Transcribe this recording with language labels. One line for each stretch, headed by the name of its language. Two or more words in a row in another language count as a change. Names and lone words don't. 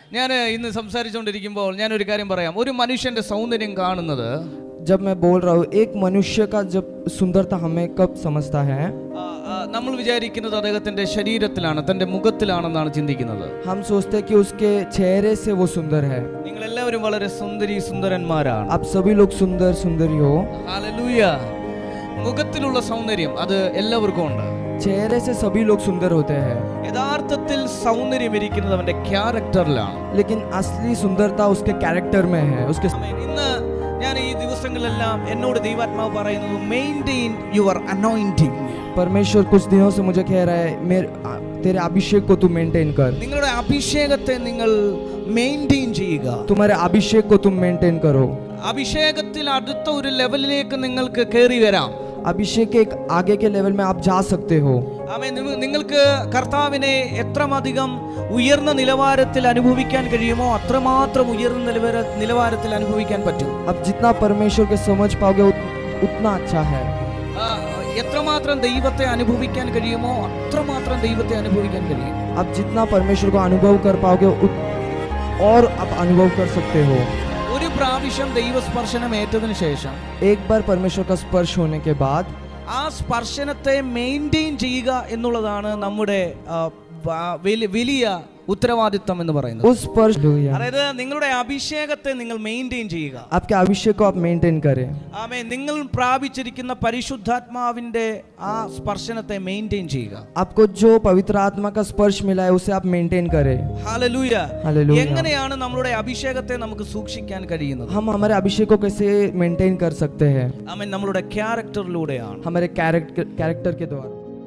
Malayalam: ഞാൻ ഇന്ന് സംസാരിച്ചുകൊണ്ടിരിക്കുമ്പോൾ ഞാൻ ഒരു കാര്യം പറയാം. ഒരു മനുഷ്യന്റെ സൗന്ദര്യം കാണുന്നത്
Hindi: जब मैं बोल रहा हूँ एक मनुष्य का जब सुंदरता हमें कब समझता है,
Malayalam: നമ്മൾ വിചാരിക്കുന്നത് അദ്ദേഹത്തിന്റെ ശരീരത്തിലാണ്, തന്റെ മുഖത്തിലാണെന്നാണ് ചിന്തിക്കുന്നത്.
Hindi: हम सोचते हैं कि उसके चेहरे से वो सुंदर है.
Malayalam: നിങ്ങൾ എല്ലാവരും വളരെ സുന്ദരി സുന്ദരന്മാരാണ്.
Hindi: आप सभी लोग सुंदर सुंदरी हो.
Malayalam: ഹല്ലേലൂയ. മുഖത്തിലുള്ള സൗന്ദര്യം അത് എല്ലാവർക്കും ഉണ്ട്.
Hindi: चेहरे से सभी लोग सुंदर होते हैं,
Malayalam: യഥാർത്ഥത്തിൽ സൗന്ദര്യം ഇരിക്കുന്നത് അവന്റെ ക്യാരക്ടറിലാണ്.
Hindi: लेकिन असली सुंदरता उसके कैरेक्टर में है, उसके.
Malayalam: ഇന്ന് ഞാൻ ഈ ദിവസങ്ങളിലെല്ലാം എന്നോട് ദൈവാത്മാവ് പറയുന്നത്
English: maintain your anointing.
Hindi: परमेश्वर कुछ दिनों से मुझे कह रहा है तेरे अभिषेक को तू मेंटेन कर.
Malayalam: നിങ്ങളുടെ അഭിഷേകത്തെ നിങ്ങൾ മെയിൻറ്റെയിൻ ചെയ്യുക.
Hindi: तुम्हारे अभिषेक को तुम मेंटेन करो.
Malayalam: അഭിഷേകത്തിൽ അടുത്ത ഒരു ലെവലിലേക്ക് നിങ്ങൾക്ക് കയറി വരാം.
Hindi: अभिषेक के एक आगे के लेवल में आप जा सकते हो.
Malayalam: ആമേൻ. നിങ്ങൾക്ക് കർത്താവിനെ എത്രമധികം ഉയർന്ന നിലവാരത്തിൽ അനുഭവിക്കാൻ കഴിയുമോ അത്രമാത്രം ഉയർന്ന നിലവാരത്തിൽ അനുഭവിക്കാൻ പറ്റും.
Hindi: अब जितना परमेश्वर के समझ पाओगे उतना अच्छा है.
Malayalam: എത്രമാത്രം ദൈവത്തെ അനുഭവിക്കാൻ കഴിയുമോ അത്രമാത്രം ദൈവത്തെ അനുഭവിക്കാൻ കഴിയും.
Hindi: अब जितना परमेश्वर को अनुभव कर पाओगे और आप अनुभव कर सकते हो.
Malayalam: ഒരു പ്രാവശ്യം ദൈവസ്പർശനം ഏറ്റതിനു ശേഷം
Hindi: एक बार परमेश्वर का स्पर्श होने के बाद
Malayalam: ആ സ്പർശനത്തെ മെയിൻറ്റെയിൻ ചെയ്യുക എന്നുള്ളതാണ് നമ്മുടെ വലിയ ഉത്തരവാദിത്തം എന്ന് പറയുന്നത്.
Hindi: उस स्पर्श,
Malayalam: അതായത് നിങ്ങളുടെ അഭിഷേകത്തെ നിങ്ങൾ മെയിൻറ്റെയിൻ ചെയ്യുക.
Hindi: आपके अभिषेक को आप मेंटेन करें.
Malayalam: ആമേൻ. നിങ്ങൾ പ്രാപിച്ചിരിക്കുന്ന പരിശുദ്ധാത്മാവിന്റെ ആ സ്പർശനത്തെ മെയിൻറ്റെയിൻ ചെയ്യുക.
Hindi: आपको जो पवित्र आत्मा का स्पर्श मिला है उसे आप मेंटेन करें.
Malayalam: ഹല്ലേലൂയ.
Hindi: हालेलुया.
Malayalam: എങ്ങനെയാണ് നമ്മുടെ അഭിഷേകത്തെ നമുക്ക് സൂക്ഷിക്കാൻ കഴിയുന്നത്?
Hindi: हम हमारे अभिषेक को कैसे मेंटेन कर सकते हैं?
Malayalam: ആമേൻ. നമ്മളുടെ ക്യാരക്ടറിലൂടെയാണ്.
Hindi: हमारे कैरेक्टर के द्वारा.